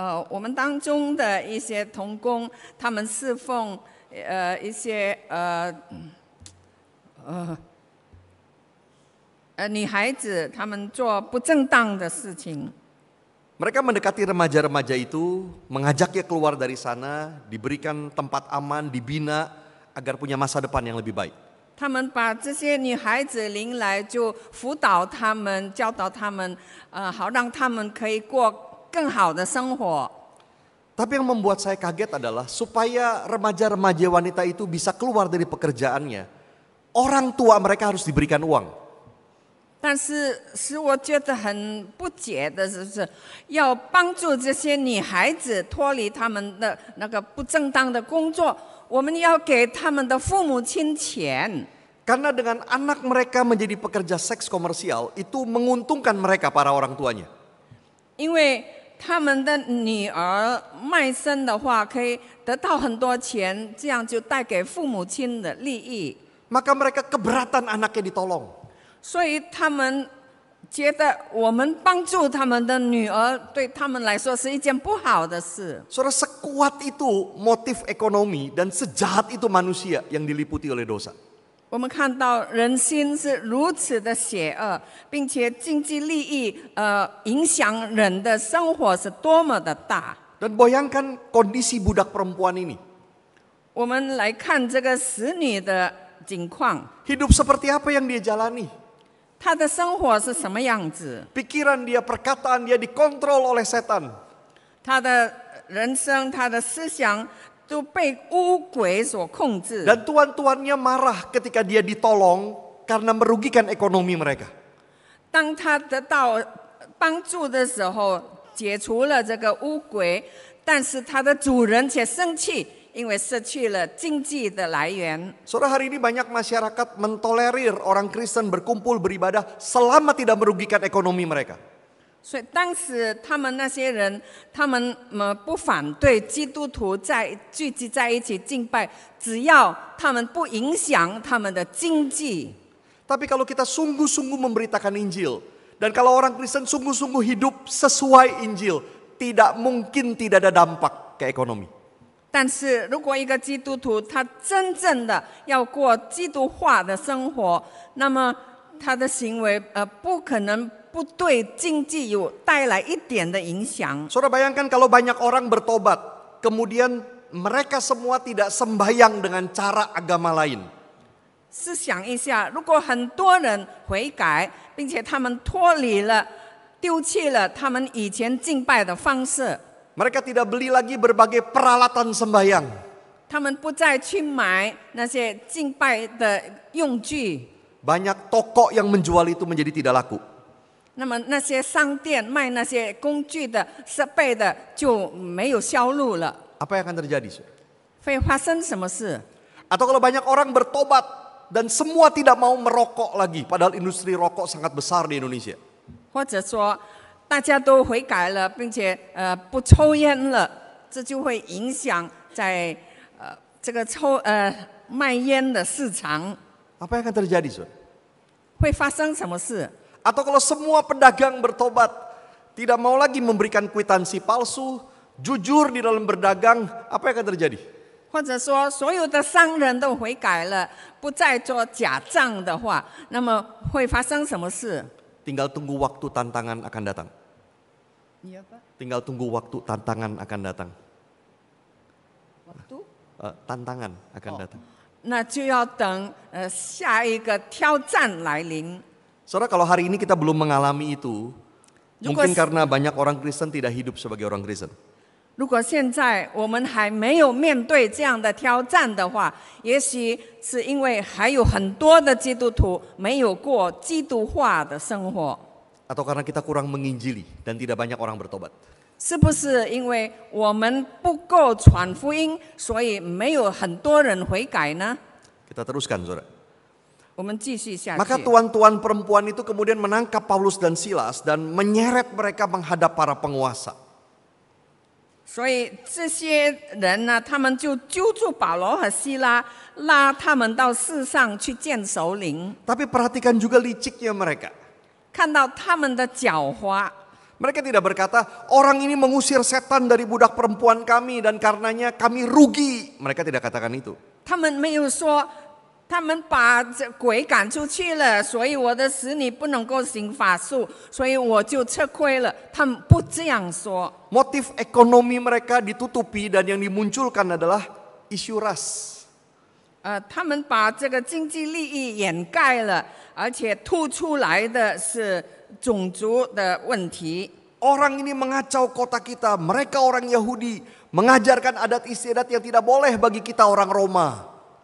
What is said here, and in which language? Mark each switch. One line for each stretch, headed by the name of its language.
Chinese: 我们当中的一些同工，他们侍奉一些女孩子，他们做不正当的事情。
Indonesian: Mereka mendekati remaja-remaja itu, mengajaknya keluar dari sana, diberikan tempat aman, dibina agar punya masa depan yang lebih baik.
Chinese: 他们把这些女孩子领来，就辅导他们、教导他们，好让他们可以过更好的生活。
Indonesian: Tapi yang membuat saya kaget adalah supaya remaja-remaja wanita itu bisa keluar dari pekerjaannya, orang tua mereka harus diberikan uang.
Chinese: 但是使我觉得很不解的是，要帮助这些女孩子脱离他们的那个不正当的工作，我们要给他们的父母亲钱。
Indonesian: Karena dengan anak mereka menjadi pekerja seks komersial, itu menguntungkan mereka para orang tuanya.
Chinese: 因为他们的女儿卖身的话，可以得到很多钱，这样就带给父母亲的利益。
Indonesian: Maka mereka keberatan anaknya ditolong.
Chinese: 所以他们觉得我们帮助他们的女儿，对他们来说是一件不好的事。
Indonesian: Saudara, sekuat itu motif ekonomi dan sejahat itu manusia yang diliputi oleh dosa.
Chinese: 我们看到人心是如此的邪恶，并且经济利益影响人的生活是多么的大。
Indonesian: Dan bayangkan kondisi budak perempuan ini.
Chinese: 我们来看这个使女的境况，
Indonesian: Hidup seperti apa yang dia jalani?
Chinese: 她的生活是什么样子？
Indonesian: Pikiran dia, perkataan dia dikontrol oleh setan.
Chinese: 她的人生、她的思想都被污鬼所控制。
Indonesian: Dan tuan-tuannya marah ketika dia ditolong karena merugikan ekonomi mereka.
Chinese: 当她得到帮助的时候，解除了这个污鬼，但是她的主人却生气，因为失去了经济的来源。
Indonesian: Saudara, hari ini banyak masyarakat mentolerir orang Kristen berkumpul beribadah selama tidak merugikan ekonomi mereka.
Chinese: 所以当时他们那些人，他们不反对基督徒聚集在一起敬拜，只要他们不影响他们的经济。
Indonesian: Tapi kalau kita sungguh-sungguh memberitakan Injil, dan kalau orang Kristen sungguh-sungguh hidup sesuai Injil, tidak mungkin tidak ada dampak ke ekonomi.
Chinese: 但是如果一个基督徒他真正的要过基督化的生活，那么他的行为不可能不对经济有带来一点的影响。
Indonesian: Saudara, bayangkan kalau banyak orang bertobat, kemudian mereka semua tidak sembahyang dengan cara agama lain.
Chinese: 试想一下，如果很多人悔改，并且他们脱离了、丢弃了他们以前敬拜的方式，
Indonesian: Mereka tidak beli lagi berbagai peralatan sembahyang.
Chinese: 他们不再去买那些敬拜的用具，
Indonesian: Banyak toko yang menjual itu menjadi tidak laku.
Chinese: 那么那些商店卖那些工具的设备的就没有销路了。
Indonesian: Apa yang akan terjadi? Saudara?
Chinese: 会发生什么事？
Indonesian: Atau kalau banyak orang bertobat dan semua tidak mau merokok lagi, padahal industri rokok sangat besar di Indonesia.
Chinese: 或者说大家都悔改了，并且不抽烟了，这就会影响在这个卖烟的市场。
Indonesian: Apa yang akan terjadi? Saudara?
Chinese: 会发生什么事？
Indonesian: Atau kalau semua pedagang bertobat, tidak mau lagi memberikan kwitansi palsu, jujur di dalam berdagang, apa yang akan terjadi?
Chinese: 或者说所有的商人都悔改了，不再做假账的话，那么会发生什么事？
Indonesian: Tinggal tunggu waktu tantangan akan datang. Tinggal tunggu waktu tantangan akan datang. Tantangan akan datang.
Chinese: 那就要等下一个挑战来临。
Indonesian: Saudara, kalau hari ini kita belum mengalami itu, Juga mungkin karena banyak orang Kristen tidak hidup sebagai orang Kristen.
Chinese: 如果现在我们还没有面对这样的挑战的话，也许是因为还有很多的基督徒没有过基督化的生活，
Indonesian: Atau karena kita kurang menginjili dan tidak banyak orang bertobat?
Chinese: 是不是因为我们不够传福音，所以没有很多人悔改呢？
Indonesian: Kita teruskan, saudara.
Chinese: 我们继续下
Indonesian: Maka
Chinese: 去。
Indonesian: tuan-tuan perempuan itu kemudian menangkap Paulus dan Silas dan menyeret mereka menghadap para penguasa.
Chinese: 所以这些人呢，他们就揪住保罗和希拉，拉他们到市上去见首领，
Indonesian: Tapi perhatikan juga liciknya mereka.
Chinese: 看到他们的狡猾。
Indonesian: Mereka tidak berkata, orang ini mengusir setan dari budak perempuan kami dan karenanya kami rugi. Mereka tidak katakan itu.
Chinese: 他们没有说，他们把这鬼赶出去了，所以我的使女不能够行法术，所以我就吃亏了。他们不这样说。
Indonesian: Motif ekonomi mereka ditutupi dan yang dimunculkan adalah isu ras.
Chinese: 他们把这个经济利益掩盖了，而且吐出来的是种族的问题。
Indonesian: Orang ini mengacau kota kita, mereka orang Yahudi, mengajarkan adat istiadat yang tidak boleh bagi kita orang Roma.